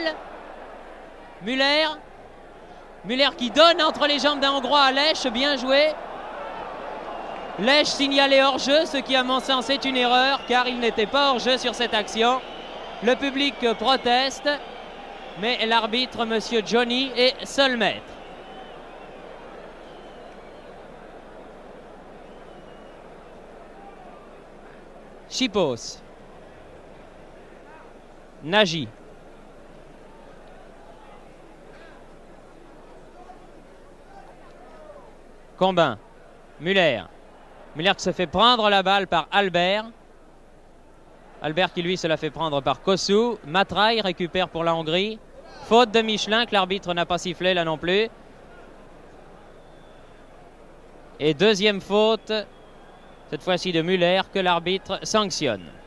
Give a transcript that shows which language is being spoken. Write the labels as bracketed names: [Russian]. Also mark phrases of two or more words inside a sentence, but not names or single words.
[French] Müller qui donne entre les jambes d'un Hongrois à Lech. Bien joué. Lech signalé hors-jeu, ce qui à mon sens est une erreur, car il n'était pas hors-jeu sur cette action. Le public proteste, mais l'arbitre, monsieur Johnny, est seul maître. Chipos. Nagy. Combin. Müller qui se fait prendre la balle par Albert. Albert qui lui se la fait prendre par Kossou. Matraille récupère pour la Hongrie. Faute de Michelin que l'arbitre n'a pas sifflé là non plus. Et deuxième faute, cette fois-ci de Müller, que l'arbitre sanctionne.